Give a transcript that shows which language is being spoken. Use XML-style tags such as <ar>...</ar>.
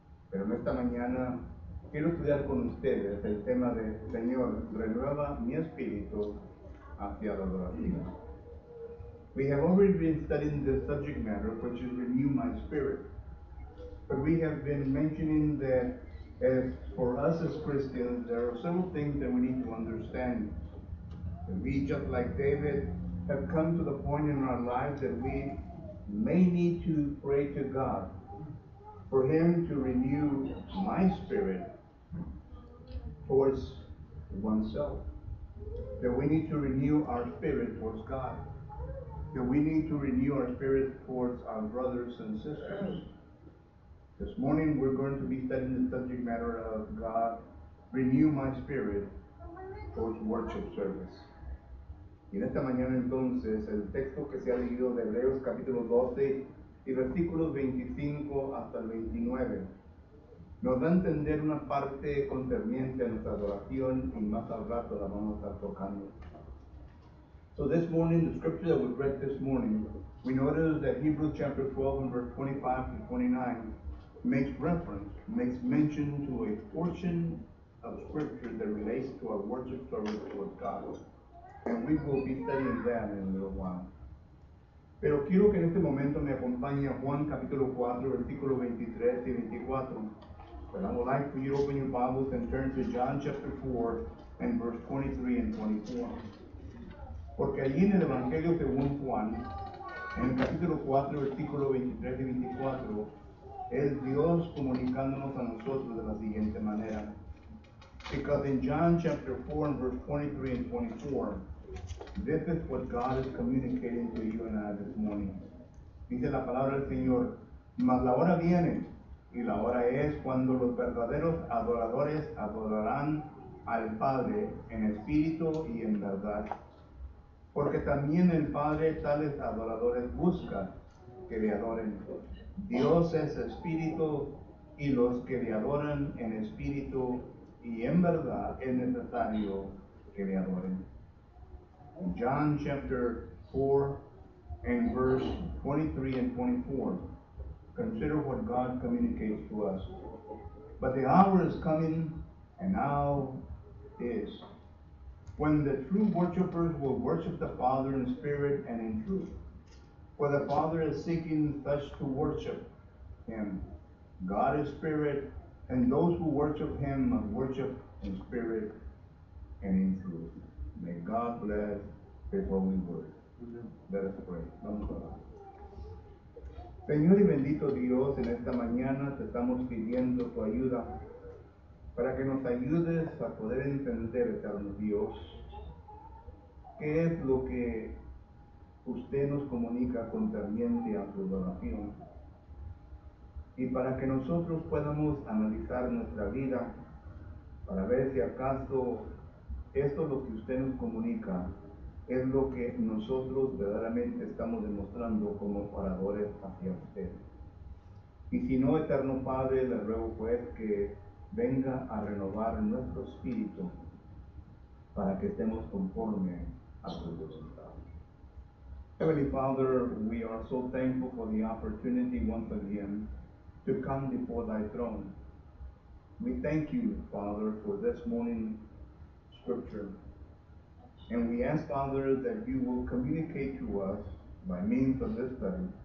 <es>Pero en esta mañana quiero estudiar con ustedes el tema de Señor, renueva mi espíritu hacia la adoración.</es> <en>We have already been studying the subject matter, which is renew my spirit. But we have been mentioning that as for us as Christians, there are several things that we need to understand. That we, just like David, have come to the point in our lives that we may need to pray to God for Him to renew my spirit towards oneself. That we need to renew our spirit towards God. That we need to renew our spirit towards our brothers and sisters. This morning we're going to be studying the subject matter of God, renew my spirit towards worship service.</en> <es>Y en esta mañana entonces el texto que se ha leído de Hebreos capítulo 12 y versículos 25 hasta el 29 nos da a entender una parte concerniente a nuestra adoración y más al rato la vamos a estar tocando.</es> <en>So this morning, the scripture that we read this morning, we noticed that Hebrews chapter 12 and verse 25 to 29 makes mention to a portion of scripture that relates to our worship service towards God. And we will be studying that in a little while.</en> <es>Pero quiero que en este momento me acompañe a Juan capítulo 4, versículos 23 y 24.</es> <en>But I would like for you to open your Bibles and turn to John chapter 4 and verse 23 and 24.</en> <es>Porque allí en el Evangelio según Juan, en el capítulo 4, versículos 23 y 24, es Dios comunicándonos a nosotros de la siguiente manera.</es> <en>Because in John chapter 4 and verse 23 and 24, this is what God is communicating to you and I this morning.</en> <es>Dice la palabra del Señor, mas la hora viene, y la hora es cuando los verdaderos adoradores adorarán al Padre en espíritu y en verdad. Porque también el Padre tales adoradores busca que le adoren. Dios es espíritu y los que le adoran en espíritu y en verdad es necesario que le adoren.</es> <en>In John chapter 4 and verse 23 and 24, consider what God communicates to us. But the hour is coming, and now is, when the true worshipers will worship the Father in spirit and in truth. For the Father is seeking such to worship Him. God is spirit, and those who worship Him must worship in spirit and in truth. May God bless His holy word. Let us pray.</en> <es>Vamos a orar. Señor y bendito Dios, en esta mañana te estamos pidiendo tu ayuda para que nos ayudes a poder entender, eterno Dios, qué es lo que usted nos comunica concerniente a tu adoración. Y para que nosotros podamos analizar nuestra vida, para ver si acaso esto lo que usted nos comunica es lo que nosotros verdaderamente estamos demostrando como oradores hacia usted. Y si no, eterno Padre, le ruego pues que venga a renovar nuestro espíritu para que estemos conforme a su voluntad.</es> <en>Heavenly Father, we are so thankful for the opportunity once again to come before thy throne. We thank you, Father, for this morning scripture. And we ask, Father, that you will communicate to us by means of this study.</en>